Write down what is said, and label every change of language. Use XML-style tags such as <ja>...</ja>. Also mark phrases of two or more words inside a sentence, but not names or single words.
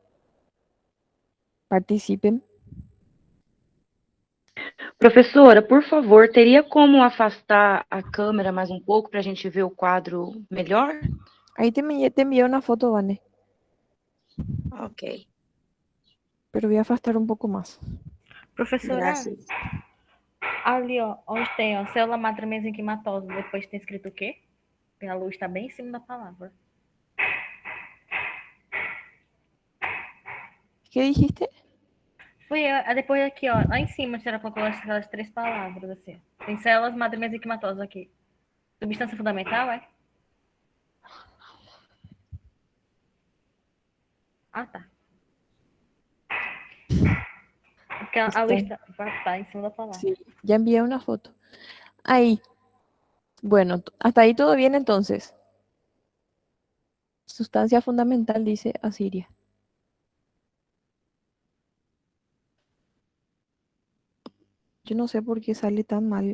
<es>Participen.</es> <pt>Professora, por favor, teria como afastar a câmera mais um pouco para a gente ver o quadro melhor?</pt> <es>Ahí te envié una foto, Vane. Ok, Pero voy a afastar un poco más.</es> <pt>Professora, graças. ali, ó, onde tem, ó,</pt> <es>célula madre mesenquimatosa,</es> <pt>depois tem escrito o quê? Tem a luz, tá bem em cima da palavra.</pt> <es>¿Qué dijiste?</es> <pt>Foi depois aqui, ó, lá em cima, a senhora colocou aquelas 3 palavras, assim. Tem</pt> <es>células madre mesenquimatosas</es> <pt>aqui. Substância fundamental, é? Ah, tá. Porque a luz tá em cima da palavra.</pt> <es>Sí, ya envié una foto. Ahí. Bueno, hasta ahí todo bien entonces. Sustancia fundamental, dice Asiria. Yo no sé por qué sale tan mal.</es>